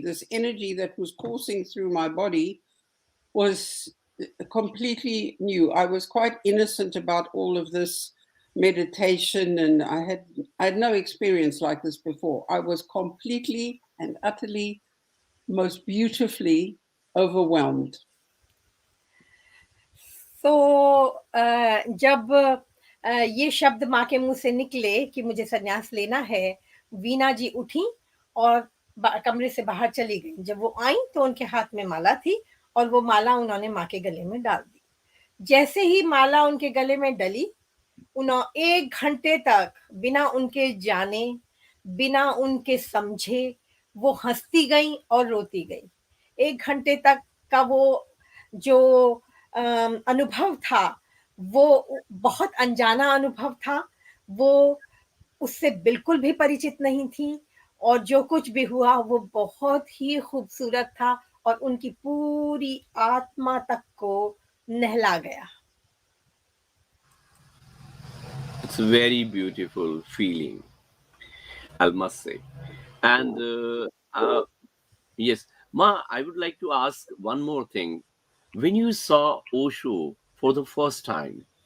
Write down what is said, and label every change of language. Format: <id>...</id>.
<en>This energy that was coursing through my body was completely new. I was quite innocent about all of this meditation, and I had no experience like this before. I was completely and utterly, most beautifully overwhelmed.</en> <hi>तो जब ये शब्द माँ के मुंह से निकले कि मुझे सन्यास लेना है, वीना जी उठी और कमरे से बाहर चली गई। जब वो आई तो उनके हाथ में माला थी और वो माला उन्होंने माँ के गले में डाल दी। जैसे ही माला उनके गले में डली, 1 घंटे तक बिना उनके जाने, बिना उनके समझे, वो हंसती गई और रोती गई। 1 घंटे तक का वो जो अनुभव था, वो बहुत अनजाना अनुभव था। वो उससे बिल्कुल भी परिचित नहीं थी, और जो कुछ भी हुआ वो बहुत ही खूबसूरत था और उनकी पूरी आत्मा तक को नहला गया।</hi> <en>It's a very beautiful feeling, I must say. And yes, Ma, I would like to ask one more thing. When you saw Osho for the first time,</en>